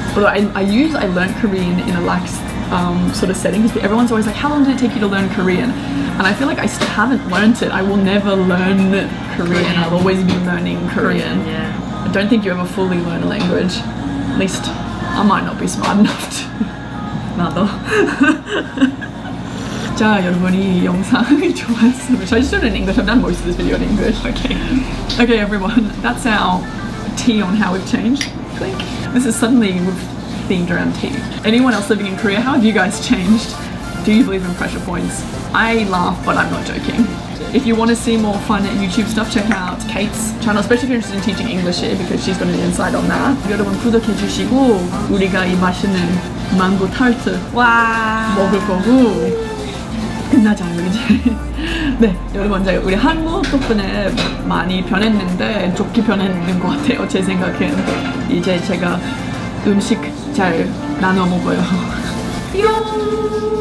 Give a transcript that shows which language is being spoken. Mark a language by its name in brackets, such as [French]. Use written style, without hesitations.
[English] Although I learned Korean in a lax sort of setting because everyone's always like, how long did it take you to learn Korean? And I feel like I still haven't learnt it. I will never learn Korean. I'll always be learning Korean. Yeah. I don't think you ever fully learn a language. At least I might not be smart enough to. [Korean] 나도. 자, 여러분이 이 영상이 좋았으면. [English] Should I just do it in English? I've done most of this video in English. Okay, everyone. That's our tea on how we've changed. Clink. This is suddenly we've themed around tea. Anyone else living in Korea? How have you guys changed? Do you believe in pressure points? I laugh, but I'm not joking. If you want to see more fun YouTube stuff, check out Kate's channel, especially if you're interested in teaching English here because she's got an insight on that. [Korean] 여러분 구독해주시고 우리가 이 맛있는 망고 타르트 와. 먹을 거고 끝나잖아요 이제. 네 여러분 이제 우리 한국 덕분에 많이 변했는데 좋게 변했는 것 같아요 제 생각엔. 이제 제가 음식 잘 나눠 먹어요. 뿅.